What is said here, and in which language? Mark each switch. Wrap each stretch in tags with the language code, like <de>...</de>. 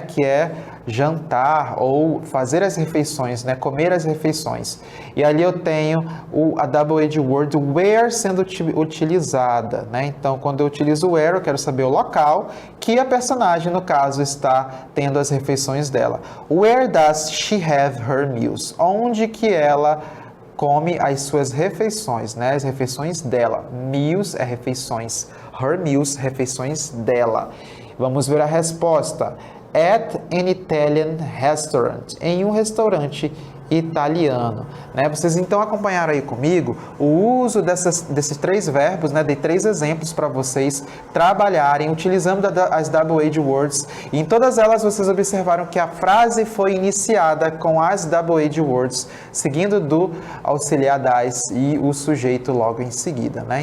<pt>Que é jantar ou fazer as refeições, né? Comer as refeições. E ali eu tenho a double H word where sendo utilizada, né? Então, quando eu utilizo where, eu quero saber o local que a personagem, no caso, está tendo as refeições dela.</pt> <en>Where does she have her meals?</en> <pt>Onde que ela come as suas refeições, né? As refeições dela. Meals é refeições.</pt> <en>Her meals,</en> <pt>refeições dela. Vamos ver a resposta.</pt> <en>At an Italian restaurant.</en> <pt>Em um restaurante italiano, né? Vocês então acompanharam aí comigo o uso desses 3 verbos, né? Dei 3 exemplos para vocês trabalharem utilizando as WH words, e em todas elas vocês observaram que a frase foi iniciada com as WH words, seguindo do auxiliar das e o sujeito logo em seguida, né?</pt>